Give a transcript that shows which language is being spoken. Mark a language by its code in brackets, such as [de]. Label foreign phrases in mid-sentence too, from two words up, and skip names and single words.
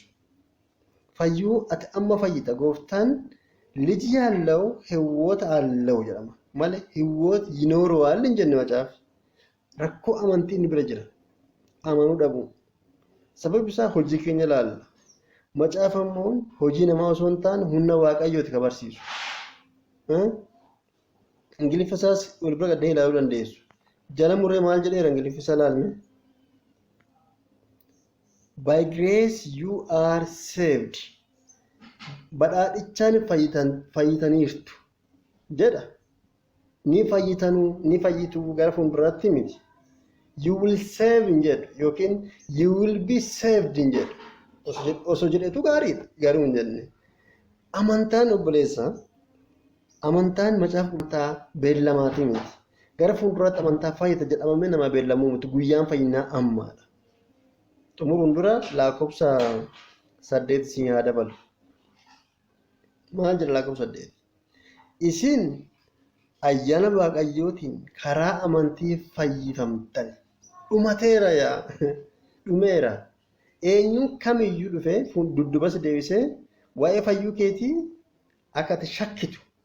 [om] Fayyuu ati amma fayyita gooftaan [am] ልጅ ያለው ህይወት አለው [om] jedhama malee [am] ህይወት ይኖረዋል [om] hin jenne macaaf rakkoo amantiin bira jira amanuu dhabu sababni isaa hojii keenya ilaalla macaaf ammoo hojii namaa osoo hin taane humna waaqayyooti ka barsiisu ingiliffasaas wal bira gaddee ilaaluu dandeessu jala muree maal jedheera ingiliffisa ilaalme [en] by grace you are saved [om] badhaadhichaan fayyitaniirtu jedha ni fayyitu gara fuulduraatti miti [en] you will save [om] in jedhu yookiin you [en] will be saved [om] in jedhu osoo jedhetu gaariidha garuu hin jenne amantaan obboleessa amantaan macaafa qulqulluu beellamaatii miti gara fuulduraatti amantaa fayyita jedhamame nama beellamuu miti guyyaan fayyinaa ammaadha xumuruun dura lakkoofsa 8 siin haa dabalu maal jedha lakkoofsa 8 isin ayyaana waaqayyootiin karaa amantii fayyifamtan dhumateera yaa dhumeera eenyuun kamiyyuu dhufee dudduba si deebisee waa'ee fayyuu keetii akka ati shakkitu